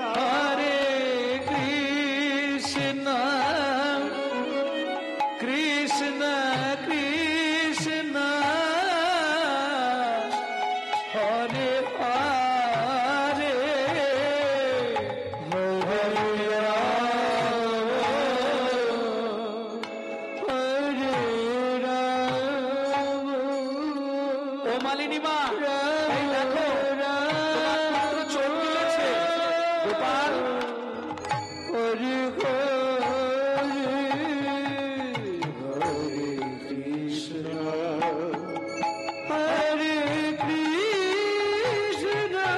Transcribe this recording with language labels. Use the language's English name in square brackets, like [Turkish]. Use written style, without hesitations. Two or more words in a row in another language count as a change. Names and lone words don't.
[Sanskrit] हरे कृष्ण कृष्ण कृष्ण हरे हरे हरे राम [Bangla] মালিনী মা, এই দেখো তোমার পুত্র চোখ তুলেছে। গোপাল, [Sanskrit] হরি হরি হরে কৃষ্ণ হরে কৃষ্ণ